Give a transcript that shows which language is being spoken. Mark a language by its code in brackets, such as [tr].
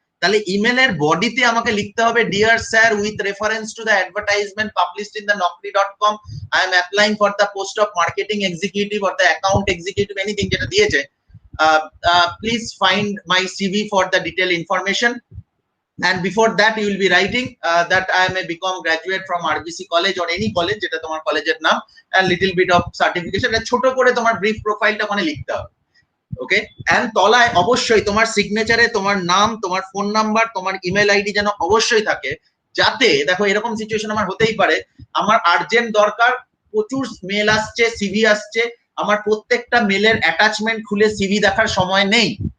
[bn] তাহলে ইমেলের বডিতে আমাকে লিখতে হবে, [en] dear sir, with reference to the advertisement published in the naukri.com, I am applying for the post of marketing executive or the account executive, anything [bn] যেটা দিয়েছে, [en] Please find my CV for the detail information. And before that you will be writing that I am a BCom graduate from RBC college or any college, [bn] যেটা তোমার কলেজের নাম, [en] and little bit of certification, [bn] ছোট করে তোমার brief প্রোফাইলটা ওখানে লিখতে হবে। [en] okay, and [bn] তলায় অবশ্যই তোমার সিগনেচারে তোমার নাম, তোমার ফোন নাম্বার, তোমার ইমেল আইডি যেন অবশ্যই থাকে, যাতে দেখো এরকম সিচুয়েশন আমার হতেই পারে, আমার আর্জেন্ট দরকার, প্রচুর মেল আসছে, সিভি আসছে, আমার প্রত্যেকটা মেলের অ্যাটাচমেন্ট খুলে সিভি দেখার সময় নেই।